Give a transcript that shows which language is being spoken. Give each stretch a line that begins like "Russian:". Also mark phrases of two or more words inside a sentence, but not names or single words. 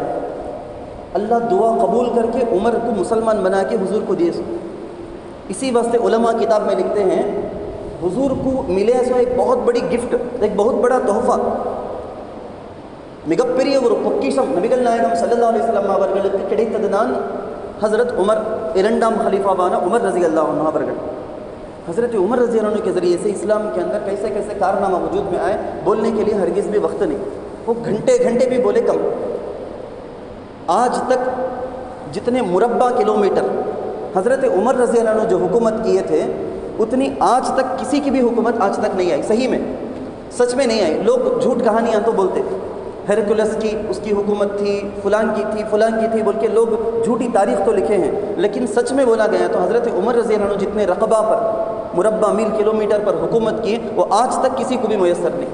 Urdu: اللہ دعا قبول کر کے عمر کو مسلمان بنا کے حضور کو دیے۔ اسی واسطے علماء کتاب میں لکھتے ہیں حضور کو ملے سو ایک بہت بڑی گفٹ، ایک بہت بڑا تحفہ،
Tamil: மிகப்பெரிய ஒரு பொக்கிஷம் நபிகள் நாயகம்
Arabic: صلى الله عليه وسلم
Tamil: அவர்களுக்கு கிடைத்ததுதான் ஹஜரத் உமர், 2ஆம்
Urdu: خلیفاوانا عمر
Arabic: رضي الله عنه
Tamil: அவர்கள்।
Urdu: حضرت عمر
Arabic: رضي الله عنه
Urdu: کے ذریعے سے اسلام کے اندر کیسے کیسے کارنامہ وجود میں آئے، بولنے کے لیے ہرگز بھی وقت نہیں، وہ گھنٹے گھنٹے بھی بولے کم. آج تک جتنے مربع کلومیٹر حضرت عمر
Arabic: رضی اللہ عنہ
Urdu: جو حکومت کیے تھے، اتنی آج تک کسی کی بھی حکومت آج تک نہیں آئی، صحیح میں سچ میں نہیں آئی۔ لوگ جھوٹ کہانیاں تو بولتے، ہیرکولس کی اس کی حکومت تھی، فلان کی تھی، فلان کی تھی بول کے لوگ جھوٹی تاریخ تو لکھے ہیں، لیکن سچ میں بولا گیا تو حضرت عمر
Arabic: رضی اللہ عنہ
Urdu: جتنے رقبہ پر، مربع میل کلومیٹر پر حکومت کیے، وہ آج تک کسی کو بھی میسر نہیں۔